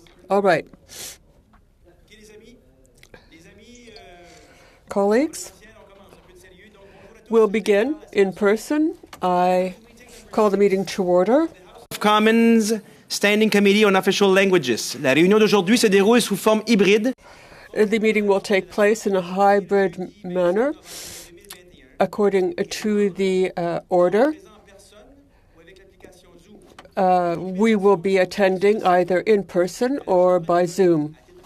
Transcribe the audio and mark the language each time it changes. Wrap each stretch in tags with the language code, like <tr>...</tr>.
<en>All right. Colleagues, we'll begin in person. I call the meeting to order. Commons Standing Committee on Official Languages.</en> <fr>La réunion d'aujourd'hui se déroule sous forme hybride.</fr> <en>The meeting will take place in a hybrid manner according to the order. We will be attending either in person or by Zoom.</en>